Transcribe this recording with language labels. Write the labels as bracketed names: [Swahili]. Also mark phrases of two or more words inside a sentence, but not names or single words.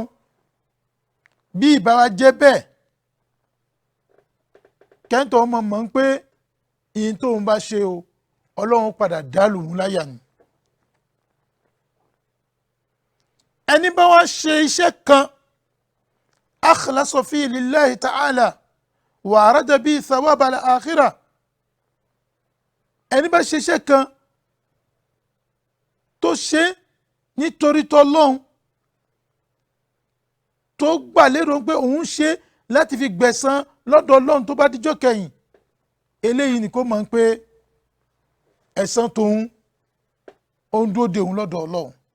[Yoruba] bí ìbá wa jẹ́ bẹ́ẹ̀, kẹ́ńtọ̀hún mọ̀ pé ìyìn tóun bá ṣe o Ọlọ́run padà dálù ún láyà ni. ẹni bá wá ṣe iṣẹ́ kan [Arabic] أخلص في لله تعالى وأراد ب ثواب الآخرة, [Yoruba] ẹni bá ṣe iṣẹ́ kan tó ṣe nítorí tọlọ́hun, tó gbà lérò pé òun ṣe láti fi gbẹ̀san lọ́dọ̀ Ọlọ́run tó bá dijọ́ kẹyìn, eléyìí ni kó mọ̀ pé ẹ̀san tóun ó ń dúró de òun lọ́dọ̀ Ọlọ́run.